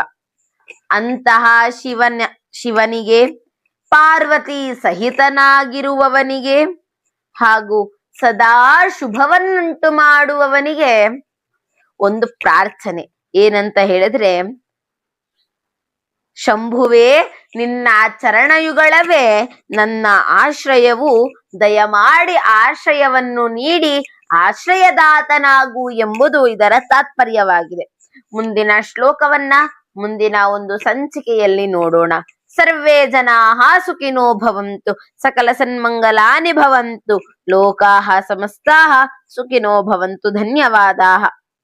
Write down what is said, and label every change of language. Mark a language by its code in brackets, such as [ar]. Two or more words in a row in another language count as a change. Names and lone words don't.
[kn] ಅಂತಹ ಶಿವನಿಗೆ, ಪಾರ್ವತಿ ಸಹಿತನಾಗಿರುವವನಿಗೆ ಹಾಗೂ ಸದಾ ಶುಭವನ್ನುಂಟು ಮಾಡುವವನಿಗೆ ಒಂದು ಪ್ರಾರ್ಥನೆ ಏನಂತ ಹೇಳಿದ್ರೆ, ಶಂಭುವೇ ನಿನ್ನ ಚರಣಯುಗಳವೇ ನನ್ನ ಆಶ್ರಯವು, ದಯಮಾಡಿ ಆಶ್ರಯವನ್ನು ನೀಡಿ ಆಶ್ರಯದಾತನಾಗು ಎಂಬುದು ಇದರ ತಾತ್ಪರ್ಯವಾಗಿದೆ. ಮುಂದಿನ ಶ್ಲೋಕವನ್ನ ಮುಂದಿನ ಒಂದು ಸಂಚಿಕೆಯಲ್ಲಿ ನೋಡೋಣ. [sa] ಸರ್ವೇ ಜನಾಃ ಸುಖಿನೋ ಭವಂತು, ಸಕಲ ಸನ್ಮಂಗಲಾನಿ ಭವಂತು, ಲೋಕಾಃ ಸಮಸ್ತಾಃ ಸುಖಿನೋ ಭವಂತು. ಧನ್ಯವಾದಾಃ.